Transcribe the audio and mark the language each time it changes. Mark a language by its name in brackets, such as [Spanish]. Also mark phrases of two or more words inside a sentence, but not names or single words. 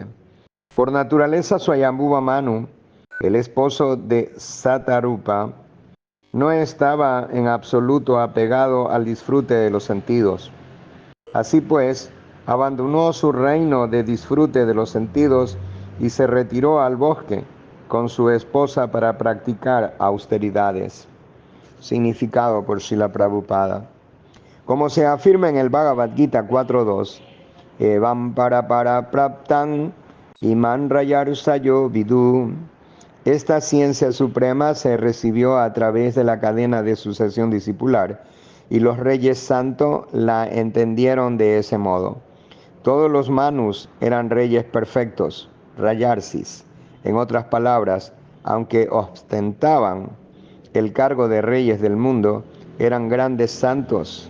[Spanish] Por naturaleza, Swayambhuva Manu, el esposo de Satarupa, no estaba en absoluto apegado al disfrute de los sentidos. Así pues, abandonó su reino de disfrute de los sentidos y se retiró al bosque con su esposa para practicar austeridades. Significado por Srila Prabhupada. Como se afirma en el Bhagavad Gita 4.2, [Sanskrit] Evam para praptan iman rayarsayo vidu. [Spanish] Esta ciencia suprema se recibió a través de la cadena de sucesión discipular y los reyes santos la entendieron de ese modo. Todos los manus eran reyes perfectos, rayarsis. En otras palabras, aunque ostentaban el cargo de reyes del mundo, eran grandes santos.